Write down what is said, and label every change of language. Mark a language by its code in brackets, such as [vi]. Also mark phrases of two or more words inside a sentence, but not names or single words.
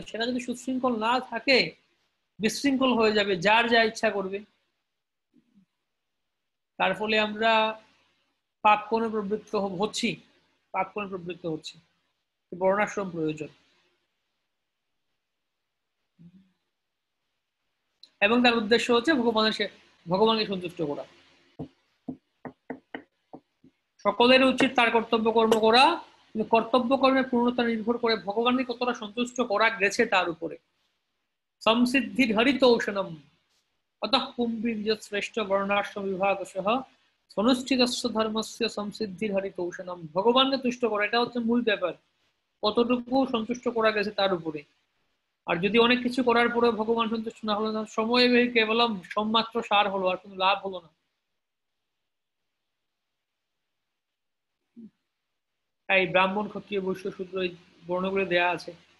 [bn] সেটা যদি সুশৃঙ্খল না থাকে, বিশৃঙ্খল হয়ে যাবে, যার যা ইচ্ছা করবে, তার ফলে আমরা পাপ কোণে প্রবৃত্ত হচ্ছি, বর্ণাশ্রম প্রয়োজন, এবং তার উদ্দেশ্য হচ্ছে ভগবানকে সন্তুষ্ট করা। সকলের উচিত তার কর্তব্য কর্ম করা, কিন্তু কর্তব্য কর্মের পূর্ণতা নির্ভর করে ভগবানকে কতটা সন্তুষ্ট করা গেছে তার উপরে। [sa] সংসিদ্ধি হরিত ঔষণম, अतः पुंबीर्य श्रेष्ठ वर्णाश्रम विभागशः অনুষ্ঠিতস্য ধর্মস্য সংসিদ্ধির হরিতৌষণম। [bn] ভগবানকে তুষ্ট করা, এটা হচ্ছে মূল ব্যাপার। কতটুকু সন্তুষ্ট করা গেছে তার উপরে। আর যদি অনেক কিছু করার পরে ভগবান সন্তুষ্ট না হলো, সময় কেবলম সম্মাত্র সার হলো, আর কোনো লাভ হলো না। এই ব্রাহ্মণ, ক্ষত্রিয়, বৈশ্য, শূদ্র এই বর্ণগুলো দেয়া আছে।